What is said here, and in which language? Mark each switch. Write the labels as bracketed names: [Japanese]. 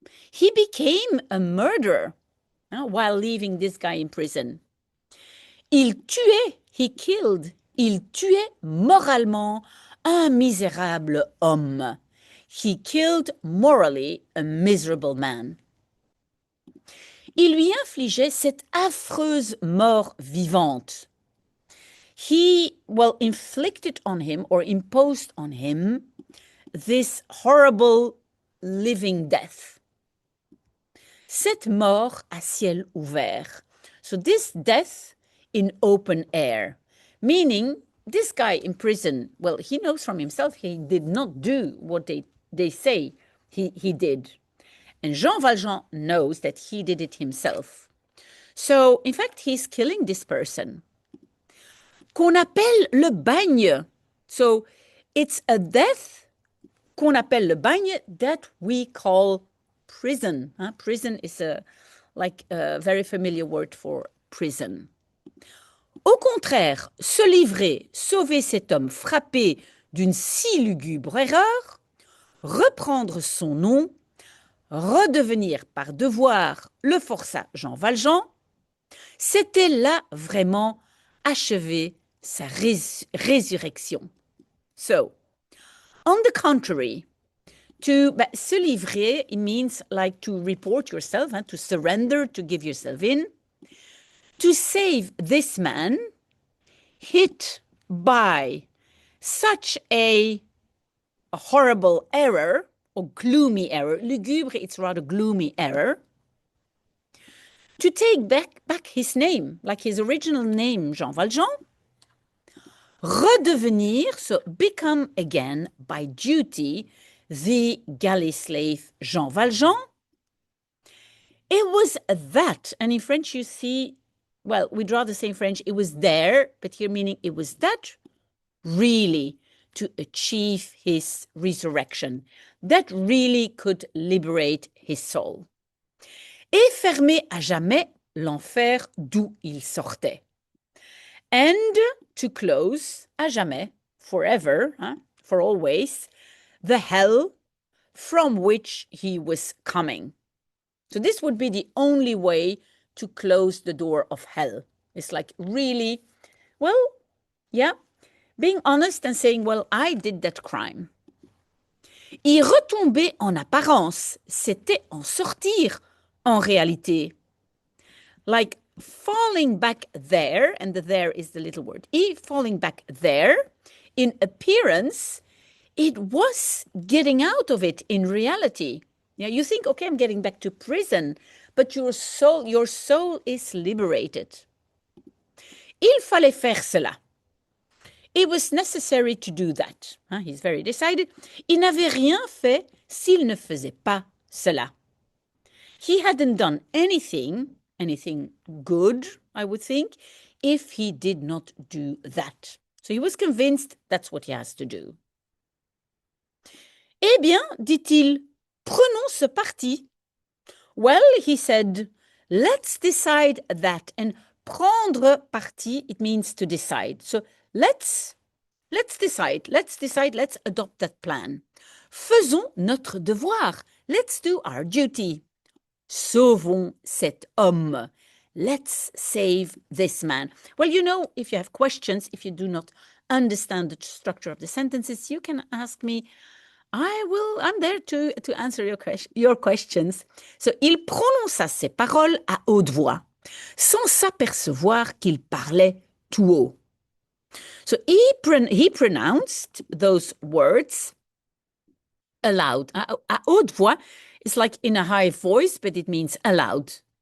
[English] He became a murderer while leaving this guy in prison. [French] Il tuait, [English] he killed, [French] il tuait moralement un misérable homme. [English] He killed morally a miserable man. [French] Il lui infligeait cette affreuse mort vivante. [English] He, well, inflicted on him or imposed on him this horrible living death. [French] Cette mort à ciel ouvert. [English] So this death in open air, meaning this guy in prison, well, he knows from himself he did not do what they say he did. And Jean Valjean knows that he did it himself. So, in fact, he's killing this person. [French] Qu'on appelle le bagne. [English] So, it's a death [French] qu'on appelle le bagne [English] that we call prison. Prison is a very familiar word for prison. [French] Au contraire, se livrer, sauver cet homme frappé d'une si lugubre erreur, reprendre son nom, redevenir par devoir le forçat Jean Valjean, c'était là vraiment achever sa résurrection. [English] So, on the contrary, to [French] se livrer, [English] it means like to report yourself, to surrender, to give yourself in. To save this man, hit by such a horrible error, or gloomy error, lugubre, it's rather gloomy error, to take back his name, like his original name, Jean Valjean, redevenir, so become again by duty, the galley slave Jean Valjean. It was that, and in French you see, well, we'd rather say in French, it was there, but here meaning it was that really to achieve his resurrection, that really could liberate his soul. [French] Et fermer à jamais l'enfer d'où il sortait. [English] And to close [French] à jamais, [English] forever, for always, the hell from which he was coming. So this would be the only way to close the door of hell. It's like really, well, yeah, being honest and saying, well, I did that crime. [French] Y retomber en apparence, c'était en sortir en réalité. [English] Like falling back there, and the there is the little word, falling back there, in appearance, it was getting out of it in reality. Yeah, you think, okay, I'm getting back to prison, but your soul is liberated. [French] Il fallait faire cela. [English] It was necessary to do that. He's very decided. [French] Il n'avait rien fait s'il ne faisait pas cela. [English] He hadn't done anything good, I would think, if he did not do that. So he was convinced that's what he has to do. [French] Eh bien, dit-il, prenons ce parti. [English] Well, he said, let's decide that. And [French] prendre parti, [English] it means to decide. So let's decide, let's adopt that plan. [French] Faisons notre devoir. [English] Let's do our duty. [French] Sauvons cet homme. [English] Let's save this man. Well, you know, if you have questions, if you do not understand the structure of the sentences, you can ask me. I'm there to answer your questions. [French] So, il prononça ces paroles à haute voix, sans s'apercevoir qu'il parlait tout haut. [English] So, he pronounced those words aloud. [French] À haute voix [English] is like in a high voice, but it means aloud.